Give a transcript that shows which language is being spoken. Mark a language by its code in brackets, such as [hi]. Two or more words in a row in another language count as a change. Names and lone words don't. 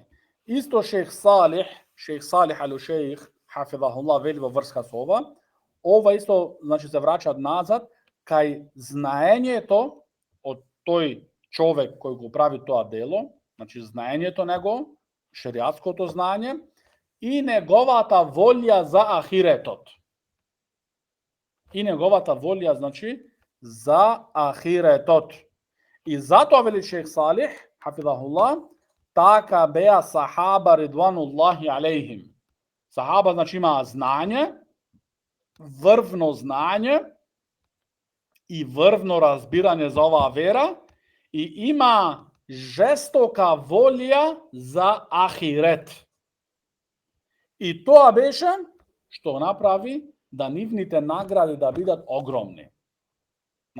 [mk] Исто шейх Салих ал-Шейх, хафизахуллах, вели во врска со ова исто, значи, се враќаат назад кај знаењето од тој човек кој го прави тоа дело, значи знаењето него, шеријатското знаење и неговата волја за ахиретот. Значи, за ахиретот. И затоа вели шейх Салих, хафизахуллах, така беа сахаба [ar] رضوان الله عليهم. [mk] Сахаба, значи, има знање, врвно знање и врвно разбирање за оваа вера и има жестока волја за ахирет. И тоа беше што направи да нивните награди да бидат огромни.